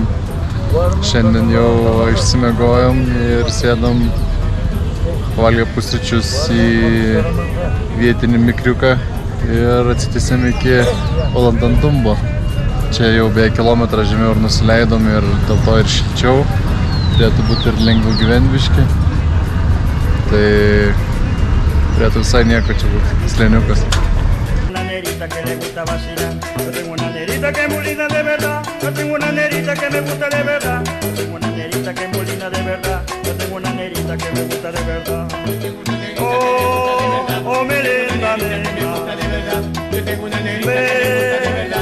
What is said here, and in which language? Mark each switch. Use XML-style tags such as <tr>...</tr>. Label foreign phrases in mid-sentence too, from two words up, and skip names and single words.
<lt>Šiandien jau išsimiegojom ir sėdom, pavalgę pusryčius į vietinį mikriuką ir atsitysėm iki Olandantumbo. Čia jau beveik kilometrą žemiau ir nusileidom ir dėl to ir šilčiau. Turėtų būti ir lengviau gyventi biškai. Tai turėtų visai nieko čia būti, slėniukas.</lt> <es>Una nerita que le gusta vacilar. Yo tengo una nerita que es muy linda de verdad. Yo tengo una nerita que me gusta de verdad. Yo tengo una nerita que es muy linda de verdad. Yo tengo una nerita que me gusta de verdad. Oh, mi linda nena. Yo tengo una nerita que me gusta de verdad.</es>